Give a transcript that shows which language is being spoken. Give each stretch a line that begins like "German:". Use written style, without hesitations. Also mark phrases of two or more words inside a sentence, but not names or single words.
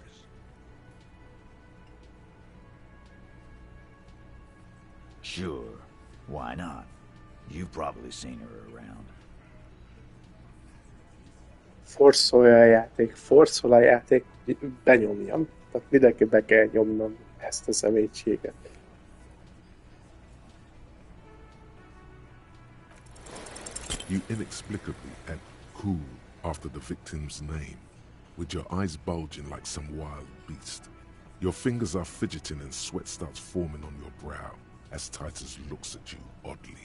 English: Sure. Why not? You've probably seen her around.
Hungarian: Forszol a játék, benyomjam. Tehát mindenki be kell nyomnom ezt a szemétséget.
English: You inexplicably add cool after the victim's name, with your eyes bulging like some wild beast. Your fingers are fidgeting and sweat starts forming on your brow as Titus looks at you oddly.